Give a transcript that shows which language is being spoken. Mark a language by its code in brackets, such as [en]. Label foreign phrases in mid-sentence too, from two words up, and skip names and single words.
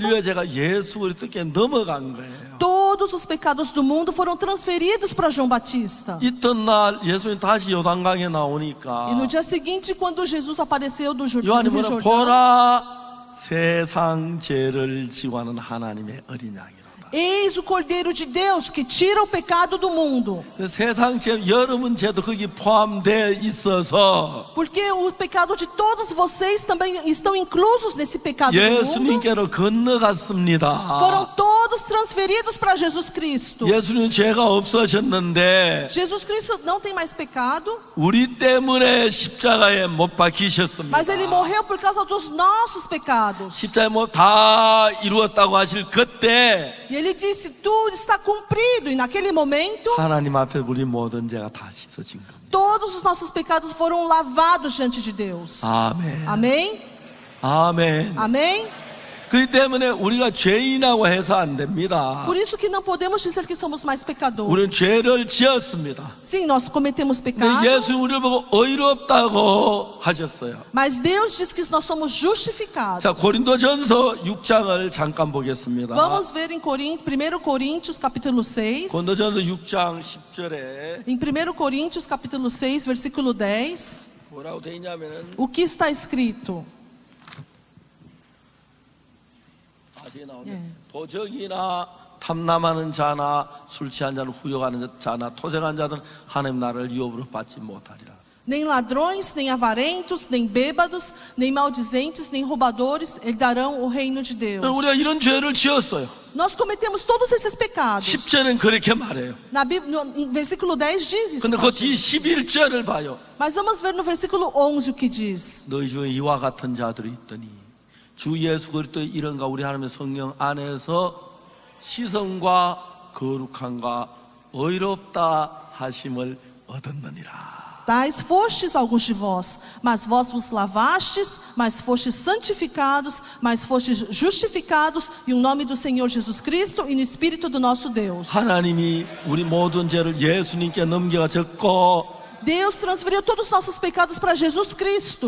[ko] 인류의 죄가 예수 그리스도께 넘어간 거예요. [pt] todos os pecados do mundo foram transferidos para João Batista. [ko] 이튿날 예수님 다시 요단강에 나오니까 [pt] E no dia seguinte, quando Jesus apareceu do [ko] 요한이 [pt] Rio [ko] 뭐라 [pt] Jordão, [ko] 보라 세상 죄를 지고하는 하나님의 어린 양이로다. [pt] eis o Cordeiro de Deus que tira o pecado do mundo. [ko] 그 세상 죄 여러분 죄도 거기 포함되어 있어서 [pt] Porque o pecado de todos vocês também estão inclusos nesse pecado do mundo. [ko] 예수님께로 건너갔습니다. [pt] Foram todos transferidos para Jesus Cristo. [ko] 예수님 죄가 없어졌는데 [pt] Jesus Cristo não tem mais pecado, [ko] 우리 때문에 십자가에 못 박히셨습니다. [pt] mas ele morreu por causa dos nossos pecados. [ko] 십자가에 뭐 다 이루었다고 하실 그때 [pt] E ele disse: tudo está cumprido. E naquele momento, [ko] 하나님 앞에 우리 모든 죄가 다 씻어진 겁니다. [pt] todos os nossos pecados foram lavados diante de Deus. [ko] 아멘. [pt] Amém? [ko] 아멘. [pt] Amém? [ko] 그렇기 때문에 우리가 죄인이라고 해서 안 됩니다. [pt] Por isso que não podemos dizer que somos mais pecadores. [ko] 우리는 죄를 지었습니다. [pt] Sim, nós cometemos pecado, [ko] 근데 예수 우리를 보고 의롭다고 하셨어요. [pt] mas Deus diz que nós somos justificados. [ko] 자, 고린도전서 6장을 잠깐 보겠습니다. [pt] Vamos ver em 1 Coríntios capítulo 6. [ko] 고린도전서 6장 10절에 [pt] Em 1 Coríntios capítulo 6, versículo 10, [ko] 뭐라고 되어 있냐면은 [pt] o que está escrito? [ko] 아직 나오네. 예. 도적이나 탐남하는 자나 술 취한 자는 후욕하는 자나 토색한 자들은 하나님 나라를 유업으로 받지 못하리라. [pt] Nem ladrões, nem avarentos, nem bêbados, nem maldizentes, nem roubadores herdarão o reino de Deus. [ko] 우리가 이런 죄를 지었어요. [pt] Nós cometemos todos esses pecados. [ko] 10절은 그렇게 말해요. [pt] Na Bíblia, em versículo 10 diz isso. [ko] 근데 그 뒤 11절을 봐요. [pt] Mas vamos ver no versículo 11 o que diz. [ko] 너희 중에 이와 같은 자들이 있더니 주 예수 그리스도의 이름과 우리 하나님의 성령 안에서 시선과 거룩함과 의롭다 하심을 얻었느니라. [pt] Tais fostes alguns de vós, mas vós vos lavastes, mas fostes santificados, mas fostes justificados em nome do Senhor Jesus Cristo e no Espírito do nosso Deus. [ko] 하나님이 우리 모든 죄를 예수님께 넘겨졌고 [pt] Deus transferiu todos os nossos pecados para Jesus Cristo.